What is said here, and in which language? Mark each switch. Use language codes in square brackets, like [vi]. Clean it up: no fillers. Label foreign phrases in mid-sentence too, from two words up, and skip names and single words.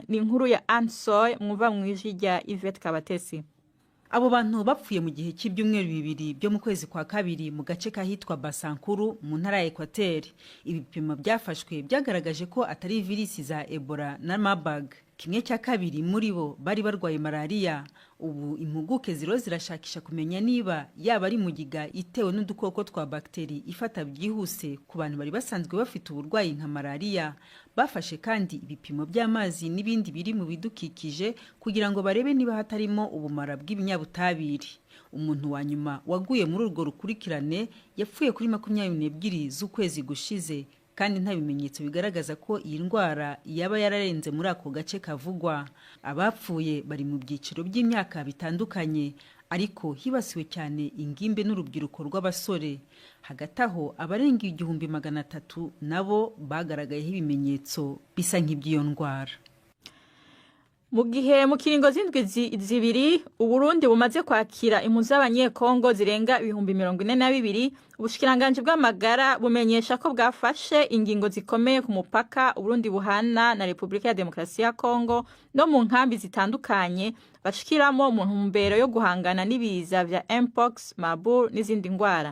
[rw] Ni inkuru ya Ansoy mwuva mwijwi rya Yvette Kabatesi. Abo bantu bapfuye mu gihe cy'ibyumweru 2 byo mu kwezi kwa kabiri mu gace kahitwa Basankuru mu ntara ya Equateur. Ibipimo byafashwe byagaragaje ko atari virisi za Ebola na Marburg. Kimwe cya kabiri muri bo bari barwaye malaria. Ubu impuguke zirashakisha kumenya niba yaba ari mugiga itewe n'udukoko twa bakteri ifata byihuse ku bantu bari basanzwe bafite uburwayi nka malaria. Bafashe kandi ibipimo by'amazi n'ibindi biri mu bidukikije kugira ngo barebe niba hatarimo ubumara bw'ibinyabutabire. Umuntu wa nyuma waguye muri urwo rukurikirane yapfuye kuri 22 z'ukwezi gushize, kandi nta bimenyetso bigaragaza ko iyi ndwara yaba yararenze muri ako gace kavugwa. Abapfuye bari mu byiciro by'imyaka bitandukanye, ariko hibasiwe cyane ingimbe n'urubyiruko rw'abasore. Hagati aho abarenga 1300 nabo bagaragayeho ibimenyetso bisa nk'iby'iyo ndwara. [rn] Mu gihe mu kiringo z'indwi zibiri Uburundi bumaze kwakira impunzi z'abanyekongo zirenga 42,000, ubushikiranganji bw'amagara bumenyesha ko bwafashe ingingo zikomeye ku mupaka Uburundi buhana na Repubulika ya Demokarasi ya Kongo no mu nkambi zitandukanye bashikiramo mu ntumbero yo guhangana n'ibiza vya Mpox, Marburg n'izindi ngwara.